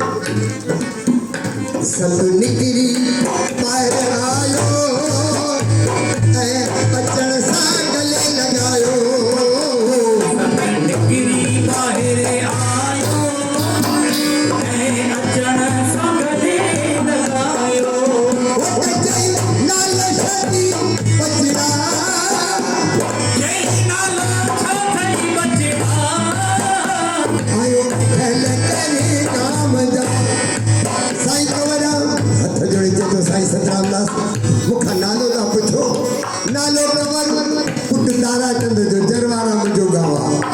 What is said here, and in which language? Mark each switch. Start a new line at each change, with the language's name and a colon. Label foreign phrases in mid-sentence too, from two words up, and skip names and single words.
Sindhi: सब निकरी पार आयो ए अचण सा गले लगायो निकरी बाहर आयो ए अचण सा गले लगायो ओ जय नाल शदी बचड़ा साईं सतराम दास मुखा नालो था पुछो नालो कंवर पुट तारा चंद जो जरवारा मुंहिंजो गावा